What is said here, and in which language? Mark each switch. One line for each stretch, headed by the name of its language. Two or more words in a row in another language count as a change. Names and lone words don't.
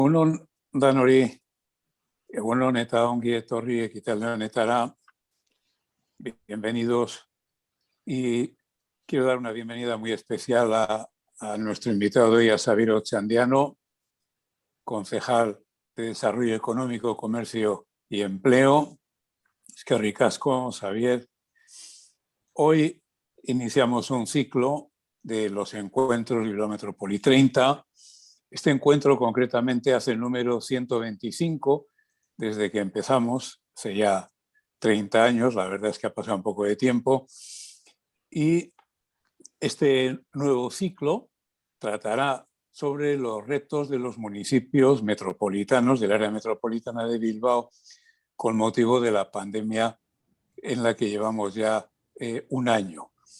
Basque: Egunon danori, egunon eta ongi etorri ekitaldi honetara.
Spanish: Bienvenidos. Y quiero dar una bienvenida muy especial a nuestro invitado de hoy, a Xabier Otxandiano, concejal de Desarrollo Económico, Comercio y Empleo.
Basque: Eskerrik asko, Xabier.
Spanish: Hoy iniciamos un ciclo de los encuentros Bilbao Metrópoli 30. Este encuentro concretamente hace el número 125 desde que empezamos, hace ya 30 años, la verdad es que ha pasado un poco de tiempo, y este nuevo ciclo tratará sobre los retos de los municipios metropolitanos, del área metropolitana de Bilbao, con motivo de la pandemia en la que llevamos ya un año.